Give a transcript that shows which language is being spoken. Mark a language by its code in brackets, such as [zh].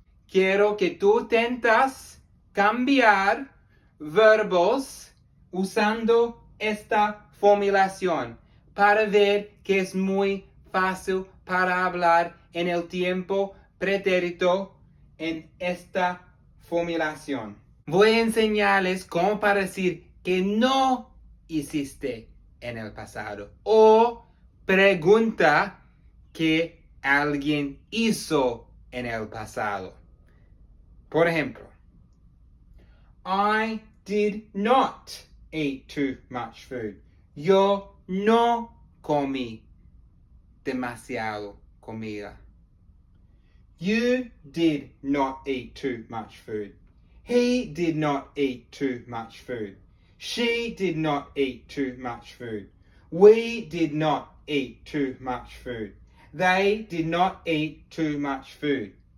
[es] Quiero que tú intentas cambiar verbos usando esta formulación para ver que es muy fácil para hablar en el tiempo pretérito en esta formulación. Voy a enseñarles cómo para decir que no hiciste en el pasado o pregunta que alguien hizo en el pasado. Por ejemplo, [en] I did not eat too much food. [es] Yo no comí demasiado comida. [en] You did not eat too much food. He did not eat too much food. She did not eat too much food. We did not eat too much food. They did not eat too much food.